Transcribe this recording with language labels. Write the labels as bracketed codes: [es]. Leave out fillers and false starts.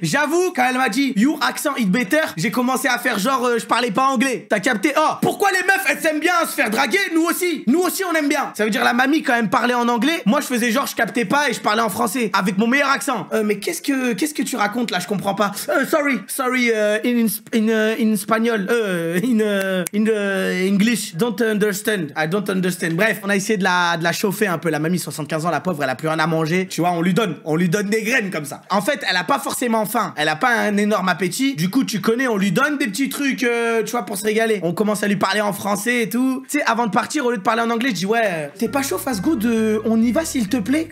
[fr] J'avoue, quand elle m'a dit, [en] your accent is better, [fr] j'ai commencé à faire genre, je parlais pas anglais. T'as capté? Oh, pourquoi les meufs, elles s'aiment bien se faire draguer? Nous aussi, on aime bien. Ça veut dire la mamie, quand elle me parlait en anglais, moi, je faisais genre, je captais pas et je parlais en français, avec mon meilleur accent. Mais qu'est-ce que tu racontes là? Je comprends pas. [en] Sorry, sorry, in espagnol, in English, don't understand, I don't understand. [fr] Bref, on a essayé de la chauffer un peu. La mamie, 75 ans, la pauvre, elle a plus rien à manger. Tu vois, on lui donne des graines comme ça. En fait, elle a pas forcément faim, elle a pas un énorme appétit. Du coup, tu connais, on lui donne des petits trucs, tu vois, pour se régaler. On commence à lui parler en français et tout. Tu sais, avant de partir, au lieu de parler en anglais, je dis ouais, t'es pas chaud, Fast Good, on y va s'il te plaît.